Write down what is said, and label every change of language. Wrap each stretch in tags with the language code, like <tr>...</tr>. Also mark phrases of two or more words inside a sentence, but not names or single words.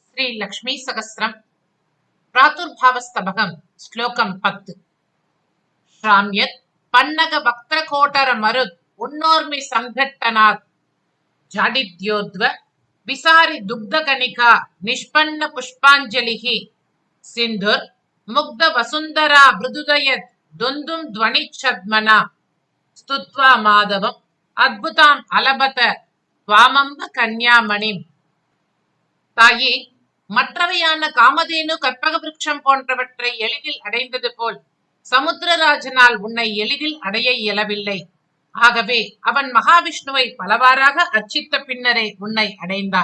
<sa>श्री लक्ष्मी सहस्रम प्रातुर्भावस्तबकं श्लोकं 10 श्राम्यत् पन्नग वक्त्रकोटर मरुत् उन्नोर्मि संघट्टनात् जाडिद्योद्व विसारि दुग्धकणिका निष्पन्न पुष्पाञ्जलिः सिन्धुर् मुग्ध वसुन्धरा मृदुदयत् दुन्दुं ध्वनिच्छद्मना स्तुत्वा माधवम् अद्भुताम् अलभत त्वामम्ब कन्यामणिम्.</sa> <ta>தாயே, மற்றவையான காமதேனு கற்பக விருட்சம் போன்றவற்றை எளிதில் அடைந்தது போல் சமுத்திரராஜனால் உன்னை எளிதில் அடைய இயலவில்லை. ஆகவே அவன் மகாவிஷ்ணுவை பலவாறாக அர்ச்சித்த பின்னரே உன்னை அடைந்தான்.</ta>